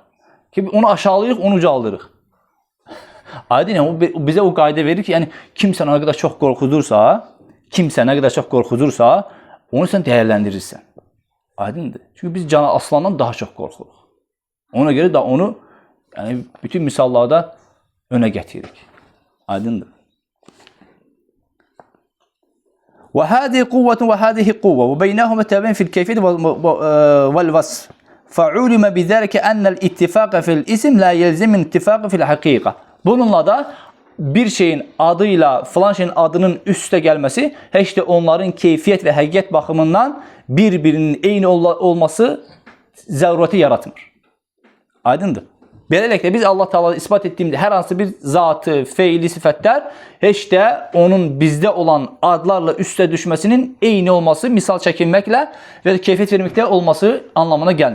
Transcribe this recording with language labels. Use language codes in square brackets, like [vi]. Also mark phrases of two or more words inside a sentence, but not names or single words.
[az] Ki onu aşağılayırıq, onu ucaldırıq. Aydın, bizə o qayda verir ki, yəni kimsə nə qədər çox qorxuzursa, onu sən dəyərləndirirsən. Aydındır. Çünki biz aslandan daha çox qorxuruq. Ona görə də onu bütün misallarda önə gətiririk. Aydındır. [ar] وهذه قوة وهذه قوة وبينهما تباين في الكيفية والوصف فعلم بذلك أن الاتفاق في الاسم لا يلزم الاتفاق في الحقيقة. [az] Bununla da bir şeyin adıyla filan şeyin adının üstə gəlməsi heç də onların keyfiyyət və həqiqət baxımından bir-birinin eyni olması zərurəti yaratmır. Aydındır. Beləliklə biz Allah Taala isbat etdiyimdə hər hansı bir zatı, feili, sifətlər heç də onun bizdə olan adlarla üstə düşməsinin eyni olması, misal çəkilməklə və keyfiyyət verməklə olması anlamına gəlmir.